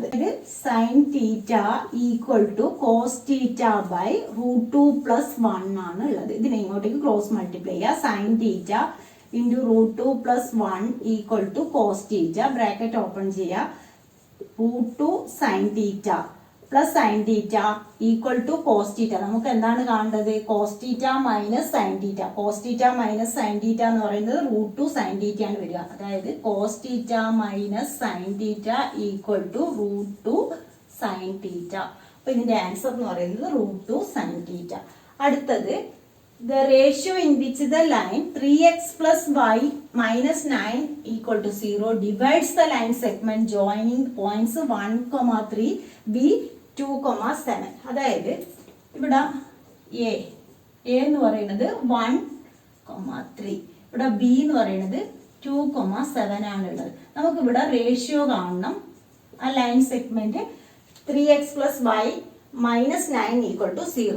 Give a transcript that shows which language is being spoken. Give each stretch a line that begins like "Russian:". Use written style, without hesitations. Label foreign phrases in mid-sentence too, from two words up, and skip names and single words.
English: ഇത് sin theta equal to cos theta by √2 plus 1
Malayalam: ആണ് ഉള്ളത്. ഇതിനെ ഇങ്ങോട്ടേക്ക്
English: cross multiply
Malayalam: ചെയ്യുക.
English: sin theta into √2 plus 1 equal to cos theta, bracket open ചെയ്യുക. √2 sin theta പ്ലസ് sin theta equal to cos theta.
Malayalam: നമുക്ക് എന്താണ് കാണേണ്ടത്?
English: cos theta മൈനസ് sin theta. cos theta മൈനസ് sin theta
Malayalam: എന്ന് പറയുന്നത്
English: √2 sin theta
Malayalam: ആണ് വരിക.
English: അതായത് cos theta മൈനസ് sin theta equal to √2 sin theta.
Malayalam: അപ്പൊ ഇതിന്റെ ആൻസർ എന്ന് പറയുന്നത്
English: √2 sin theta. അടുത്തത് the ratio in which the line 3x plus y minus 9 equal to 0 divides the line segment joining points 1,3 b 2,7.
Malayalam: അതായത് ഇവിടെ a എന്ന് പറയുന്നത് 1,3, ഇവിടെ b എന്ന് പറയുന്നത് 2,7 ആണുള്ളത്. നമുക്കിവിടെ റേഷ്യോ കാണണം. ആ
English: line segment 3x plus y minus 9 equal to 0.